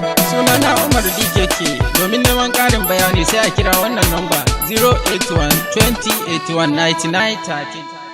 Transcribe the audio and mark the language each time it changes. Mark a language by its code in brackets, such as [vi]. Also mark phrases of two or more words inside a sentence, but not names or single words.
[ha] Sunana Umar D K K. Domin neman ƙarin bayani sai a kira wannan namba zero eight one twenty eighty one ninety nine thirteen.